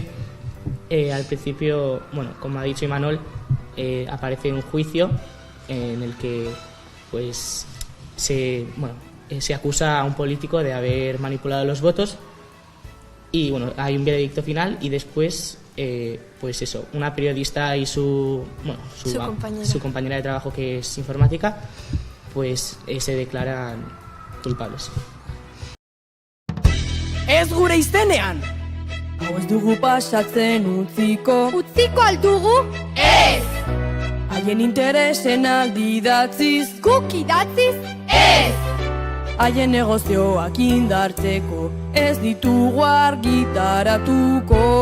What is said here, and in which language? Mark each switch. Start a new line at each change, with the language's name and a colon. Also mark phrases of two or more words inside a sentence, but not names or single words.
Spanish: Al principio, bueno, como ha dicho Imanol, aparece un juicio en el que pues se acusa a un político de haber manipulado los votos y bueno, hay un veredicto final y después pues eso, una periodista y su compañera de trabajo que es informática pues se declaran culpables.
Basque: Ez gure izenean! Hau ez dugu pasatzen utziko. Utziko aldugu? Ez! Haien interesen aldi idatziz. Guk idatziz? Ez! Haien negozioak indartzeko ez ditugu argitaratuko.